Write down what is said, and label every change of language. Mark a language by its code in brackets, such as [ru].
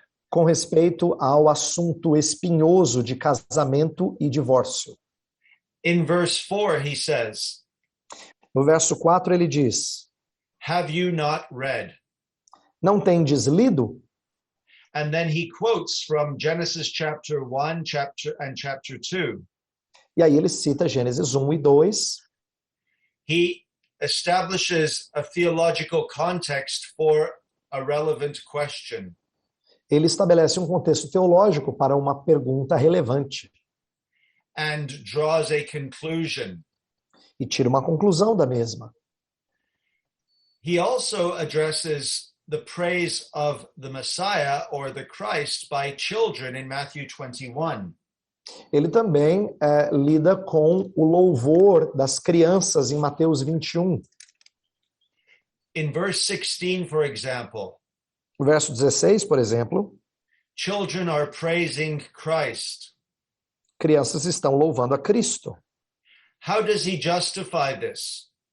[pt] com respeito ao assunto espinhoso de casamento e divórcio. [en] In verse 4, he says, [pt] No verso 4 ele diz: [en] "Have you not read?" [pt] não tendes lido? [en] And then he quotes from Genesis chapter 1 chapter 2. [pt] E aí ele cita Gênesis 1 e 2. [en] He establishes a theological context for a relevant question. [pt] Ele estabelece um contexto teológico para uma pergunta relevante [en] And draws a conclusion. [pt] e tira uma conclusão da mesma. [en] He also addresses the praise of the Messiah or the Christ by children in Matthew 21. [pt] Ele também lida com o louvor das crianças em Mateus 21. [en] In verse 16, for example, [pt] No verso 16, por exemplo, [en] children are praising Christ. [pt] crianças estão louvando a Cristo. [en] How does he justify this?